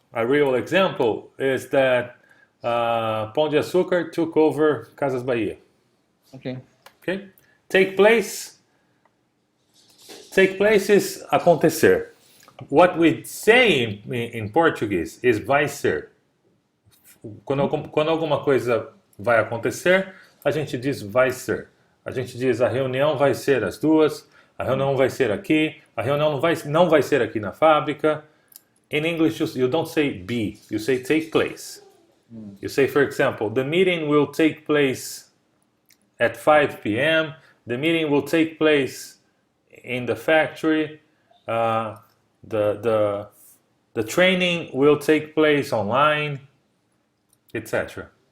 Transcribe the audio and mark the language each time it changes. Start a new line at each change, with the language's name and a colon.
English: a real example is that Pão de Açúcar took over Casas Bahia. Okay. Okay? Take place is acontecer. What we say in Portuguese is vai ser.
Portuguese: Quando alguma coisa vai acontecer, a gente diz vai ser. A gente diz a reunião vai ser às 2, a reunião vai ser aqui, a reunião não vai ser aqui na fábrica.
English: In English, you don't say be, you say take place. You say, for example, the meeting will take place at 5 p.m. The meeting will take place in the factory. The training will take place online, etc.